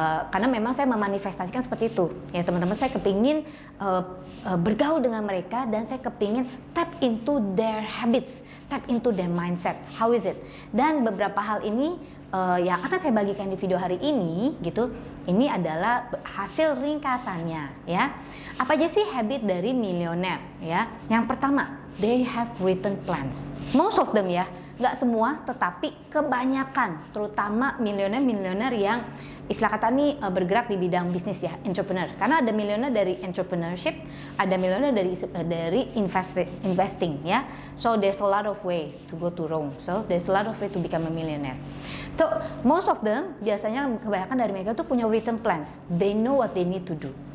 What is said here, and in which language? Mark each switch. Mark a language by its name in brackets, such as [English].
[Indonesian] Karena memang saya memanifestasikan seperti itu ya teman-teman. Saya kepingin bergaul dengan mereka dan saya kepingin [English] tap into their habits, tap into their mindset. How is it? [Indonesian] Dan beberapa hal ini yang akan saya bagikan di video hari ini gitu, ini adalah hasil ringkasannya ya. Apa aja sih habit dari milioner ya? Yang pertama, [English] they have written plans. [Indonesian] Most of them ya, nggak semua tetapi kebanyakan, terutama milioner yang istilah kata nih bergerak di bidang bisnis ya, entrepreneur. Karena ada milioner dari entrepreneurship, ada milioner dari investing ya. [English] So there's a lot of way to go to Rome. So there's a lot of way to become a millionaire. So most of them [Indonesian] biasanya kebanyakan dari mereka tuh punya written plans. [English] They know what they need to do.